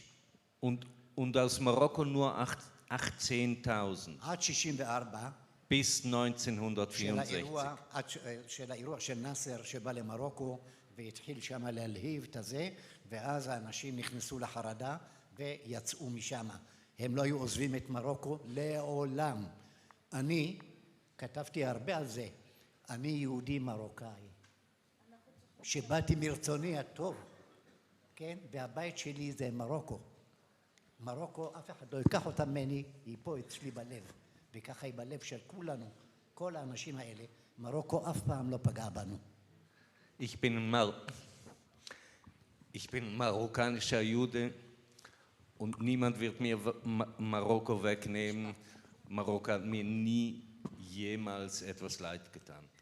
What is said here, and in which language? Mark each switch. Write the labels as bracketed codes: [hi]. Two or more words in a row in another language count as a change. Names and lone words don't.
[de] Und aus Marokko nur 18.000. [he] עד 64. [de] Bis 1964. [he] של האירוע של נאסר שבא למרוקו והתחיל שם להלהיב את זה, ואז האנשים נכנסו לחרדה ויצאו משם. הם לא היו עוזבים את מרוקו לעולם. אני כתבתי הרבה על זה. אני יהודי מרוקאי. שבאתי מרצוני הטוב, כן? והבית שלי זה מרוקו. מרוקו, אף אחד לא ייקח אותה ממני, היא פה אצלי בלב. וככה היא בלב של כולנו, כל האנשים האלה. מרוקו אף פעם לא פגע בנו. [de] Ich bin marokkanischer Jude und niemand wird mir Marokko wegnehmen. Marokko hat mir nie jemals etwas Leid getan.